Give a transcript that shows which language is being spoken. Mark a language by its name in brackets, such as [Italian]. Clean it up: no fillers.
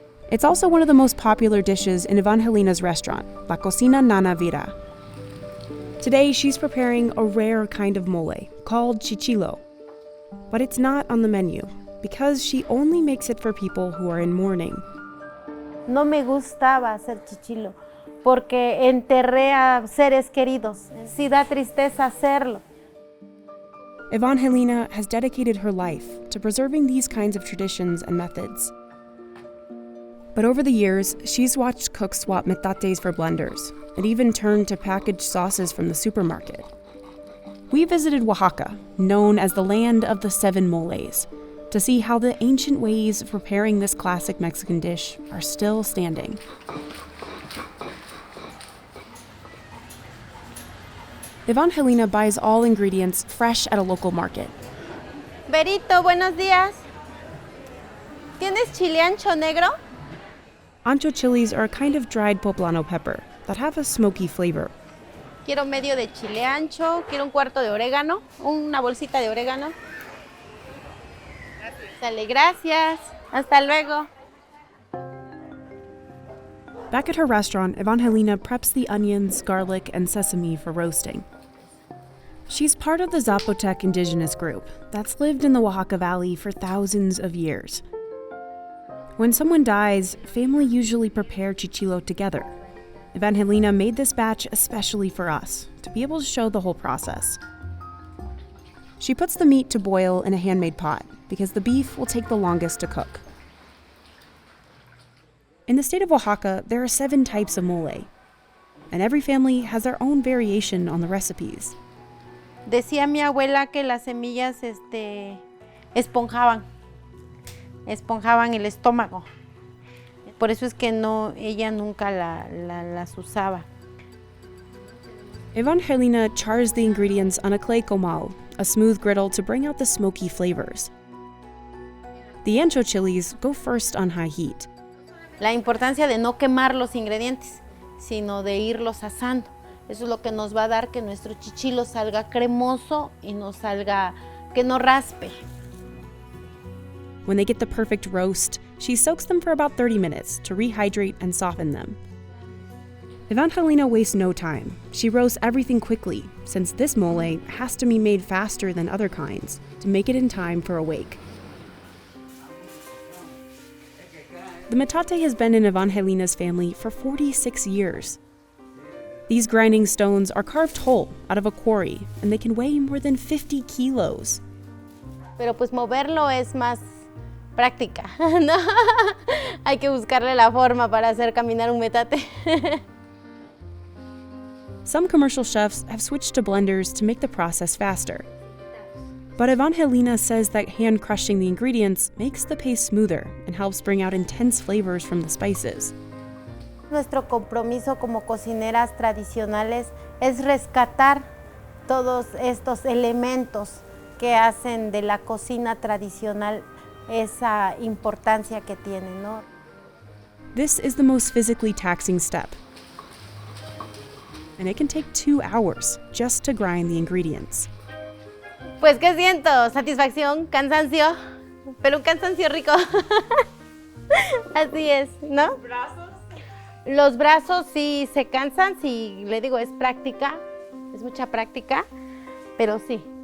[English] It's also one of the most popular dishes in Evangelina's restaurant, La Cocina Nana Vira. Today, she's preparing a rare kind of mole called chichilo. But it's not on the menu because she only makes it for people who are in mourning. [Spanish] No me gustaba hacer chichilo porque enterré a seres queridos. Sí da tristeza hacerlo. [English] Evangelina has dedicated her life to preserving these kinds of traditions and methods. But over the years, she's watched cooks swap metates for blenders and even turned to packaged sauces from the supermarket. We visited Oaxaca, known as the land of the 7 moles, to see how the ancient ways of preparing this classic Mexican dish are still standing. Evangelina buys all ingredients fresh at a local market. [Spanish] Berito, buenos días. ¿Tienes chile ancho negro? [English] Ancho chilies are a kind of dried poblano pepper that have a smoky flavor. [Spanish] Quiero medio de chile ancho, quiero un cuarto de orégano, una bolsita de orégano. Dale, gracias. Hasta luego. [English] Back at her restaurant, Evangelina preps the onions, garlic, and sesame for roasting. She's part of the Zapotec indigenous group that's lived in the Oaxaca Valley for thousands of years. When someone dies, family usually prepare chichilo together. Evangelina made this batch especially for us, to be able to show the whole process. She puts the meat to boil in a handmade pot because the beef will take the longest to cook. In the state of Oaxaca, there are 7 types of mole, and every family has their own variation on the recipes. [Spanish] Decía mi abuela que las semillas esponjaban el estómago. Por eso es que ella nunca las usaba. [English] Evangelina chars the ingredients on a clay comal, a smooth griddle to bring out the smoky flavors. The ancho chilies go first on high heat. [Spanish] La importancia de no quemar los ingredientes, sino de irlos asando. Eso es lo que nos va a dar que nuestro chichilo salga cremoso y que no raspe. [English] When they get the perfect roast, she soaks them for about 30 minutes to rehydrate and soften them. Evangelina wastes no time. She roasts everything quickly, since this mole has to be made faster than other kinds to make it in time for a wake. The metate has been in Evangelina's family for 46 years. These grinding stones are carved whole out of a quarry, and they can weigh more than 50 kilos. [Spanish] Pero pues moverlo es más práctica, ¿no? Hay que buscarle la forma para hacer caminar un metate. [English] Some commercial chefs have switched to blenders to make the process faster. But Evangelina says that hand crushing the ingredients makes the paste smoother and helps bring out intense flavors from the spices. [Spanish] Nuestro compromiso como cocineras tradicionales es rescatar todos estos elementos que hacen de la cocina tradicional esa importancia que tiene, ¿no? [English] This is the most physically taxing step, and it can take 2 hours just to grind the ingredients. [Spanish] Pues, ¿qué siento? Satisfacción, cansancio, pero un cansancio rico. Así es, ¿no? ¿Los brazos? Los brazos sí se cansan, sí, le digo, es práctica, es mucha práctica, pero sí.